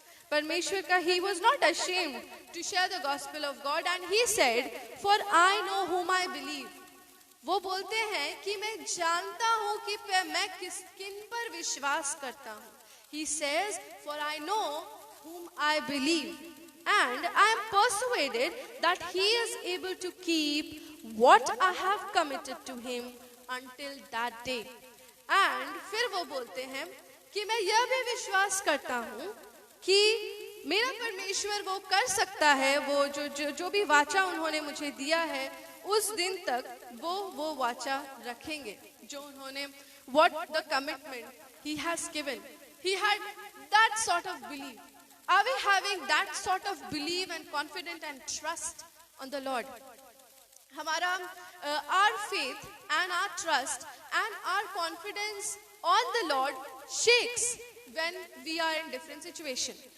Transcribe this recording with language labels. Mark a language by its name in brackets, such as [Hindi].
[Hindi] परमेश्वर का [English] he was not ashamed to share the gospel of God and he said, for I know whom I believe. [Hindi] वो बोलते हैं कि मैं जानता हूँ कि मैं किन पर विश्वास करता हूँ. [English] He says, for I know whom I believe and I am persuaded that he is able to keep what I have committed to him until that day. [Hindi] And फिर वो बोलते हैं कि मैं यह भी विश्वास करता हूँ कि मेरा परमेश्वर वो कर सकता है, वो जो भी वाचा उन्होंने मुझे दिया है उस दिन तक वो वाचा रखेंगे जो उन्होंने [English] what the commitment he has given. He had that sort of belief. Are we having that sort of belief and confidence and trust on the Lord? हमारा our faith and our trust and our confidence on the Lord shakes when we are in different situation.